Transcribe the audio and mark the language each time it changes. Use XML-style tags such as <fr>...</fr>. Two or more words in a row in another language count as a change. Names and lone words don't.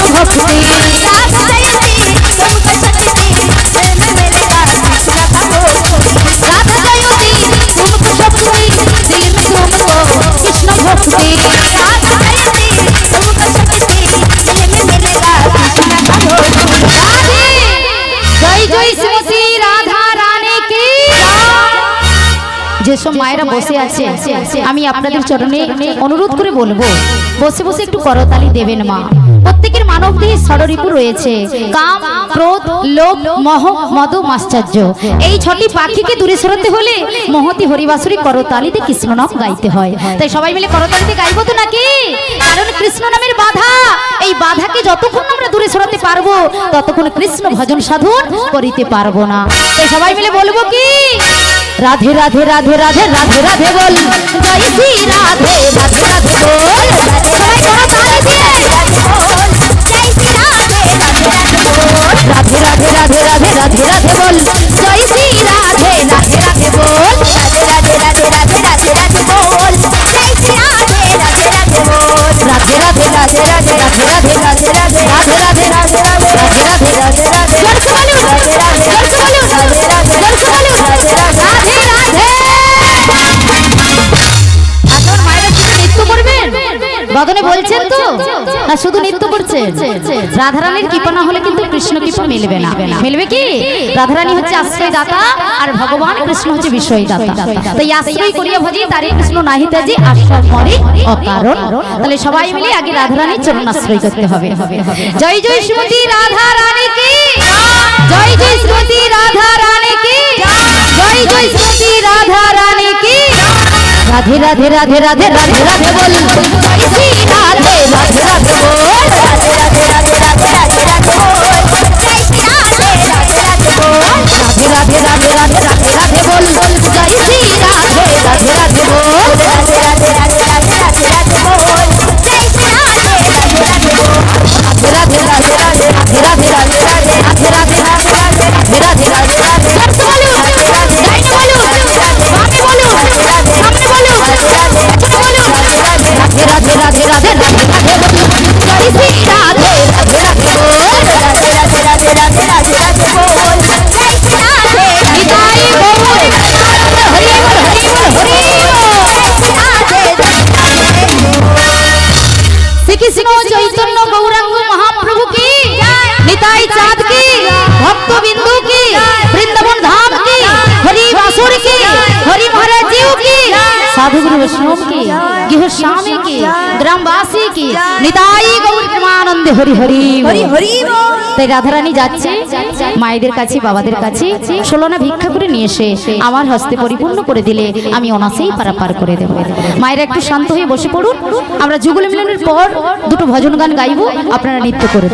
<hi>भक्ति राधा जयंती तुमको शक्ति दिल में मिलेगा कृष्ण का भक्ति राधा जयंती तुमको शक्ति दिल में तुमको कृष्ण भक्ति राधा जयंती तुमको शक्ति दिल में मिलेगा कृष्ण का भक्ति राधे जय जय श्री राधा रानी की</hi> <bn>যেসব মায়েরা বসে আছে আমি আপনাদের চরণে অনুরোধ করে বলবো বসে বসে একটু করতালি দেবেন মা। প্রত্যেকের মানব দেহে ষড়রিপু রয়েছে কাম ক্রোধ লোভ মোহ মদ মাশ্চর্য এই ছটি পাখিকে দূরে সরাতে হলে মহতি হরিবাসুরি করতালিতে কৃষ্ণ নাম গাইতে হয়। তাই সবাই মিলে করতালিতে গাইবো তো নাকি? কারণ কৃষ্ণ নামের বাধা এই বাধাকে যতক্ষণ আমরা দূরে সরাতে পারবো ততক্ষণ কৃষ্ণ ভজন সাধন করিতে পারবো না। তাই সবাই মিলে বলবো কি</bn> <hi>राधे राधे राधे राधे राधे राधे बोल जय श्री राधे राधे राधे बोल</hi> <bn>সবাই করো তালি দিয়ে</bn> <hi>जय श्री राधे राधे राधे बोल राधे राधे राधे राधे राधे राधे बोल जय श्री राधे राधे राधे बोल राधे राधे राधे राधे राधे राधे बोल जय श्री राधे राधे राधे बोल राधे राधे राधे राधे राधे राधे राधे राधे राधे राधे राधे राधे राधे राधे राधे जोर से बोलो राधे राधे जोर से बोलो राधे राधे जोर से बोलो राधे राधे</hi> <bn>বদনে বলছেন তো না শুধু নৃত্য করছেন? রাধারানীর কৃপা না হলে কিন্তু কৃষ্ণ কৃপা মিলবে না। মিলবে কি? রাধারানী হচ্ছে আশ্রয় দাতা আর ভগবান কৃষ্ণ হচ্ছে বিষয় দাতা। তাই আশ্রয় করিয়া ভজি তারে কৃষ্ণ নাহি তাজি আশ্রয় মরে অকারণ। তাহলে সবাই মিলে আগে রাধারানীর চরণ আশ্রয় করতে হবে। জয় জয় শ্রীমতী রাধা রানী কি জয় জয় শ্রীমতী রাধা রানী কি জয় জয় শ্রীমতী রাধা রানী কি</bn> <hi>राधे राधे राधे राधे राधे राधे बोल जय श्री राधे राधे राधे बोल राधे राधे राधे राधे राधे राधे बोल जय श्री राधे राधे राधे बोल राधे राधे राधे राधे राधे राधे बोल जय श्री राधे राधे राधे बोल राधे राधे राधे राधे राधे राधे बोल जय श्री राधे राधे राधे बोल राधे राधे राधे राधे राधे राधे राधे राधे राधे राधे राधे राधे राधे राधे जोर से बोलो राधे राधे राधे बोलो सामने बोलो सामने बोलो राधे राधे बोलो राधे राधे राधे राधे राधे राधे बोलो जय श्री राधे राधे राधे बोल राधे राधे राधे राधे राधे राधे बोल जय श्री राधे निताई बोल हरि बोल हरि बोल हरि श्री कृष्ण चैतन्य गौरांग महाप्रभु की निताई चाँद की भक्त बिंदु की वृंदावन धाम की हरि बासुर की हरि महाराज जी की साधु गुरु वैष्णव की गृह स्वामी की ग्रामवासी की निताई गौर प्रेमानंद हरि हरि हरि हरि।</hi> <bn>তাই রাধারানী যাচ্ছে মায়েদের কাছে বাবাদের কাছে 16 ভিক্ষা করে নিয়ে এসে আমার হস্তে পরিপূর্ণ করে দিলে আমি অনাসেই পারাপার করে দেব। মায়েরা একটু শান্ত হয়ে বসে পড়ুন। আমরা যুগল মিলনের পর দুটো ভজন গান গাইবো, আপনারা নৃত্য করবেন।</bn>